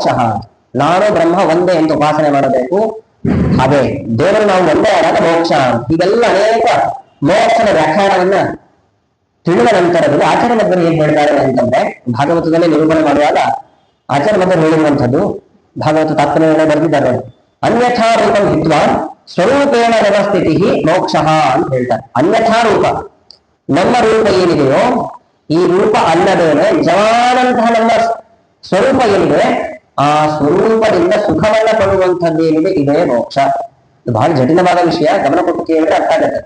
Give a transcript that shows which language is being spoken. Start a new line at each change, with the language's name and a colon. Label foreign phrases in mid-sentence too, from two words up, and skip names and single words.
Kannada: ನಾನು ಬ್ರಹ್ಮ ಒಂದೇ ಎಂದು ಉಪಾಸನೆ ಮಾಡಬೇಕು, ಹಾಗೆ ದೇವರು ನಾವು ಒಂದೇ ಆದಾಗ ಮೋಕ್ಷ. ಹೀಗೆಲ್ಲ ಅನೇಕ ಮೋಕ್ಷದ ವ್ಯಾಖ್ಯಾನವನ್ನ ತಿಳಿದ ನಂತರದಲ್ಲಿ ಆಚಾರ್ಯ ಮಧ್ವರು ಏನ್ ಹೇಳ್ತಾರೆ ಅಂತಂದ್ರೆ, ಭಾಗವತದಲ್ಲಿ ನಿರೂಪಣೆ ಮಾಡುವಾಗ ಆಚಾರ್ಯ ಮಧ್ವರು ಹೇಳಿರುವಂಥದ್ದು, ಭಾಗವತ ತಾತ್ಪರ್ಯ ಬರೆದಿದ್ದಾರೆ,
Sanskrit: ಅನ್ಯಥಾ ರೂಪಂ ಹಿತ್ವಾ ಸ್ವರೂಪೇಣ ವ್ಯವಸ್ಥಿತಿ ಮೋಕ್ಷ
Kannada: ಅಂತ ಹೇಳ್ತಾರೆ.
Sanskrit: ಅನ್ಯಥಾ ರೂಪ,
Kannada: ನಮ್ಮ ರೂಪ ಏನಿದೆಯೋ ಈ ರೂಪ ಅಲ್ಲದೇನೆ ನಿಜವಾದಂತಹ ನಮ್ಮ ಸ್ವರೂಪ ಏನಿದೆ ಆ ಸ್ವರೂಪದಿಂದ ಸುಖವನ್ನ ಕೊಡುವಂಥದ್ದು ಏನಿದೆ ಇದೇ ಮೋಕ್ಷ. ಇದು ಬಹಳ ಜಟಿಲವಾದ ವಿಷಯ, ಗಮನ ಕೊಟ್ಟು ಕೇಳಿದ್ರೆ ಅರ್ಥ ಆಗುತ್ತೆ.